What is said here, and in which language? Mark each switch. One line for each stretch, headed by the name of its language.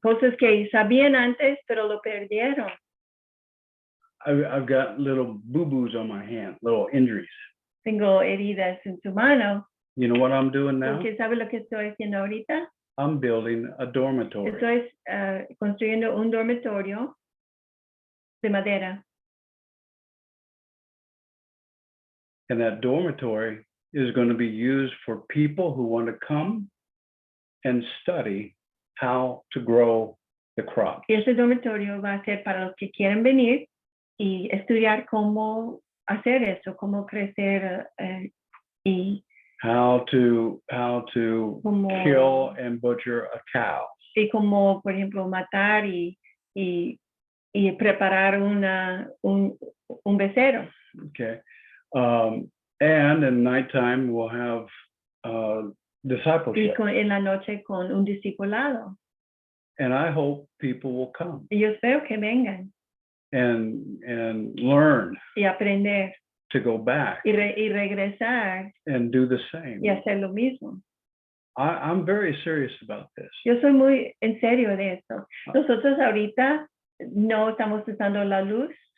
Spanish: Cosas que sabían antes, pero lo perdieron.
English: I've got little boo-boos on my hand, little injuries.
Spanish: Tengo heridas en su mano.
English: You know what I'm doing now?
Spanish: Porque ¿sabe lo que estoy haciendo ahorita?
English: I'm building a dormitory.
Spanish: Estoy construyendo un dormitorio de madera.
English: And that dormitory is going to be used for people who want to come and study how to grow the crop.
Spanish: Y ese dormitorio va a ser para los que quieren venir y estudiar cómo hacer eso, cómo crecer y
English: how to
Spanish: como,
English: kill and butcher a cow.
Spanish: Y como, por ejemplo, matar y preparar un becerro.
English: Okay. And in nighttime we'll have discipleship.
Spanish: Y en la noche con un discipulado.
English: And I hope people will come.
Spanish: Y yo espero que vengan.
English: And learn.
Spanish: Y aprender.
English: To go back.
Spanish: Y regresar.
English: And do the same.
Spanish: Y hacer lo mismo.
English: I'm very serious about this.
Spanish: Yo soy muy en serio de esto. Nosotros ahorita no estamos usando la luz.